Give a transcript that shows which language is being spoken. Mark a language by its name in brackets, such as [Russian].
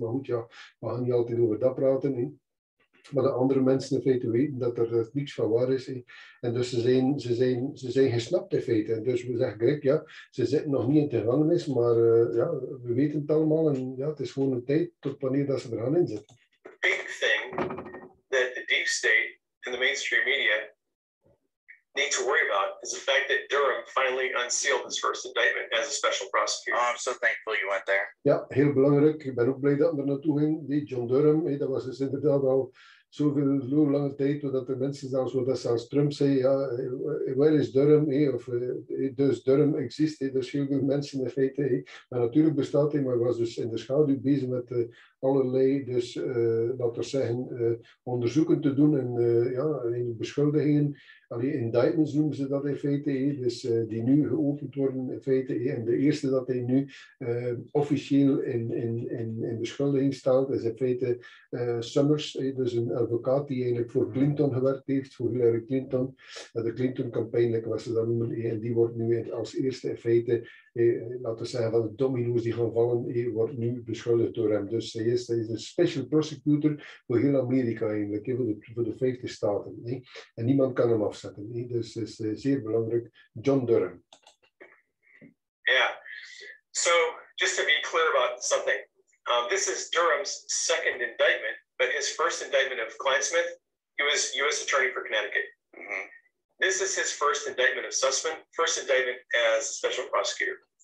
[Dutch] Maar goed, we gaan niet altijd over dat praten. Maar de andere mensen in feite weten dat er niets van waar is. En dus ze zijn gesnapt in feite. En dus we zeggen Greg, ze zitten nog niet in de gevangenis, maar we weten het allemaal. En het is gewoon een tijd tot wanneer dat ze er gaan inzetten. [English] Big thing that the deep state and the mainstream media need to worry about is the fact that Durham finally unsealed his first indictment as a special prosecutor. Oh, I'm so thankful you went there. [Dutch] Ja, heel belangrijk. Ik ben ook blij dat we er naartoe ging. Die John Durham, dat was dus inderdaad al zo lange tijd, dat er mensen zelfs Trump zei, [English] where is Durham? [Dutch] Of dus Durham exist, dus heel veel mensen in feite. Maar natuurlijk bestaat hij, maar hij was dus in de schaduw bezig met allerlei, dus laten we zeggen, onderzoeken te doen en beschuldigingen. Indictments noemen ze dat in feite, dus die nu geopend worden in feite. En de eerste dat hij nu officieel in beschuldiging staat is in feite Summers, dus een advocaat die eigenlijk voor Clinton gewerkt heeft, voor Hillary Clinton. De Clinton-campagne, wat ze dat noemen. En die wordt nu als eerste in feite, laten we zeggen, van de domino's die gaan vallen, wordt nu beschuldigd door hem. Dus hij is een special prosecutor voor heel Amerika eigenlijk, voor de 50 staten. En niemand kan hem afzetten. Dus het is zeer belangrijk. John Durham. [English] Yeah. So just to be clear about something, this is Durham's second indictment, but his first indictment of Kleinsmith, he was U.S. Attorney for Connecticut. Mm-hmm. This is his first indictment of Sussman, first indictment as a special prosecutor.